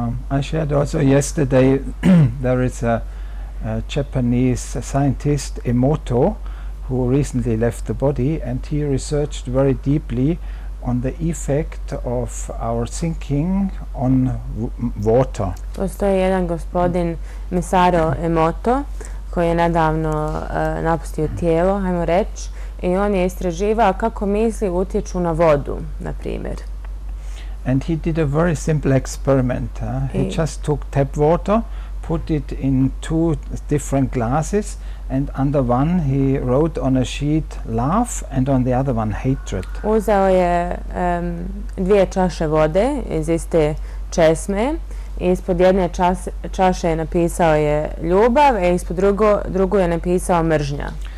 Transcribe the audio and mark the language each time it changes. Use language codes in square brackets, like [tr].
[en] I shared also yesterday there is a Japanese scientist, Emoto, who recently left the body, and he researched very deeply on the effect of our thinking on water. [bs] Postoji jedan gospodin Masaru Emoto koji je nedavno napustio tijelo, ajmo reći, i on je istraživao kako misli utječu na vodu, na primjer. [en] And he did a very simple experiment. He just took tap water, put it in two different glasses, and under one he wrote on a sheet love and on the other one hatred. [bs] Uzeo je dvije čaše vode iz iste česme i ispod jedne čaše je napisao je ljubav, a ispod drugu je napisao mržnja.